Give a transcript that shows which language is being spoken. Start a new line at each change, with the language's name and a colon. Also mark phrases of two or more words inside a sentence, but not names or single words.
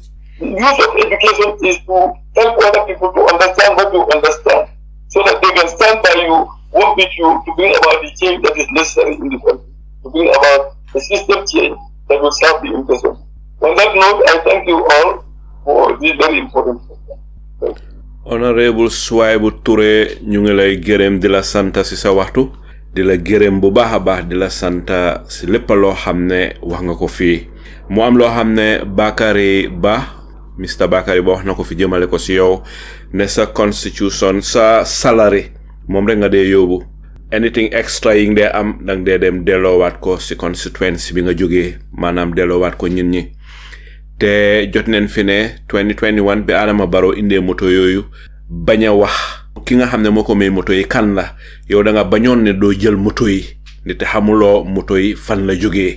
English: The use of education is to help other people to understand what you understand, so that they can stand by you, work with you to bring about the change that is necessary in the country, to bring about a system change that will serve the interest of. On that note, I thank you all for this very important program. Honourable Suwaibou Touray,
Wolof: ñu ngi lay gërëm di la santa ci sa waxtu, di la gërëm bu baaxa baax di la santa ci lépp loo xam ne wax nga ko fii. Mu am loo xam ne Mr. Bakary Ba wax na ko fi jëmale ko ci yow ne sa constitution sa salary moom rek nga dee yóbbu.
English: Anything extra
Wolof: yi nga dee am dang dee dem delloowaat ko ci constituency bi nga jógee, maanaam delloowaat ko ñin ñi. Te jot neen fi ne 2021 bi Adama Barrow indee moto yooyu bañ a wax ki nga xam ne moo ko may moto yi kan la, yow da nga bañoon ne doo jël moto yi ni te xamuloo moto yi fan la jógee.